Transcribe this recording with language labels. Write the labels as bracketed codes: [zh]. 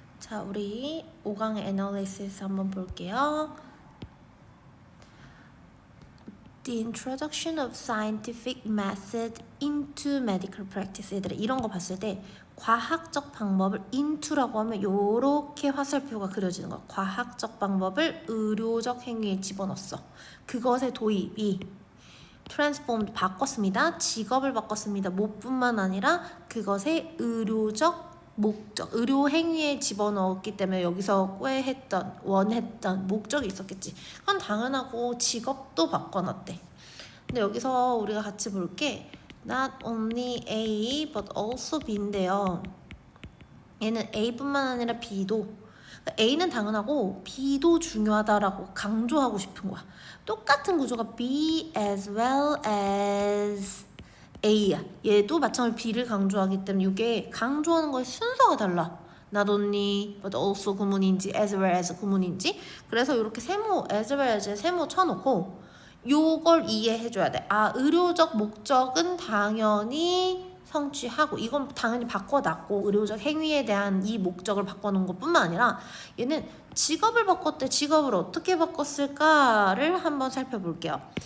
[ko] 자, 우리 5강의 analysis 한번 볼게요. [en] The introduction of scientific method into medical practice. [ko] 얘들아, 이런 거 봤을 때 과학적 방법을 into라고 하면 요렇게 화살표가 그려지는 거야. 과학적 방법을 의료적 행위에 집어넣었어. 그것의 도입이 transformed, 바꿨습니다. 직업을 바꿨습니다. 뭐뿐만 아니라 그것의 의료적 목적, 의료 행위에 집어넣었기 때문에 여기서 꾀했던, 원했던 목적이 있었겠지. 그건 당연하고 직업도 바꿔놨대. 근데 여기서 우리가 같이 볼게 [en] not only A but also B [ko] 인데요. 얘는 A뿐만 아니라 B도, A는 당연하고 B도 중요하다라고 강조하고 싶은 거야. 똑같은 구조가 [en] B as well as A [ko] 야. 얘도 마찬가지로 B를 강조하기 때문에 이게 강조하는 거의 순서가 달라. [en] Not only but also [ko] 구문인지 [en] as well as 구문인지. [ko] 그래서 이렇게 세모 [en] as well as [ko] 세모 쳐놓고 요걸 이해해줘야 돼. 아, 의료적 목적은 당연히 성취하고, 이건 당연히 바꿔놨고, 의료적 행위에 대한 이 목적을 바꿔놓은 것뿐만 아니라 얘는 직업을 바꿨대. 직업을 어떻게 바꿨을까를 한번 살펴볼게요.